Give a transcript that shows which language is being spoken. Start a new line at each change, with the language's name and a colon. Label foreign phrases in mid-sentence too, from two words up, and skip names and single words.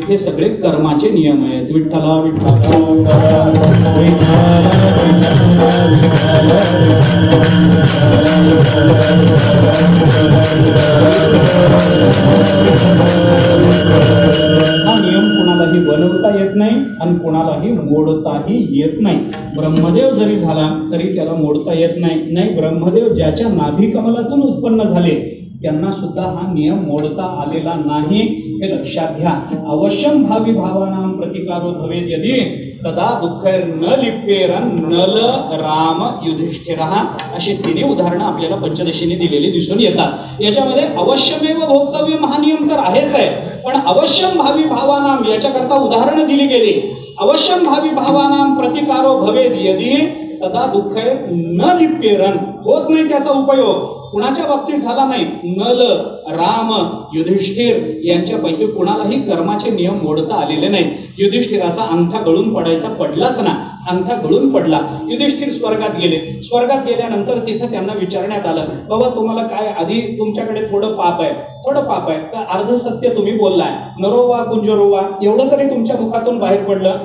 Marathi: हे सगळे कर्माचे नियम आहेत. विठ्ठला हा नियम कोणालाही बनवता येत नाही आणि कोणालाही मोडताही येत नाही. ब्रह्मदेव जरी झाला तरी त्याला मोडता येत नाही. ब्रह्मदेव ज्याच्या नाभी कमलातून उत्पन्न झाले त्यांना सुद्धा हा नियम मोडता आलेला नाही, हे लक्षात घ्या.
Sanskrit: अवश्यम भावी भावानां प्रतिकारो भवेद यदि तदा दुःखैर न लिप्येरन नल राम युधिष्ठिरः
Marathi: अशी 3 उदाहरणं आपल्याला पंचदशीने दिलेली दिसून येतात. याच्यामध्ये
Sanskrit: अवश्यमेव भोक्तव्यम
Marathi: हा नियम तर आहेच आहे, पण
Sanskrit: अवश्यम भावी भावानां
Marathi: याच्याकरता उदाहरणं दिली गेली.
Sanskrit: अवश्यम भावी भावानां प्रतिकारो भवेद यदि तदा दुःखैर न लिप्येरन,
Marathi: होत नाही त्याचा उपयोग. कुणाच्या बाबतीत झाला नाही. नल, राम, युधिष्ठिर यांच्यापैकी कुणालाही कर्माचे नियम मोडता आलेले नाहीत. युधिष्ठिराचा अंगठा गळून पडलाच ना, अंगठा गळून पडला. युधिष्ठिर स्वर्गात गेले. स्वर्गात गेल्यानंतर तिथं त्यांना विचारण्यात आलं, बाबा तुम्हाला काय आधी तुमच्याकडे थोडं पाप आहे तर अर्ध सत्य तुम्ही बोललाय,
Sanskrit: नरोवा कुंजरोवा
Marathi: एवढं तरी तुमच्या मुखातून बाहेर पडलं.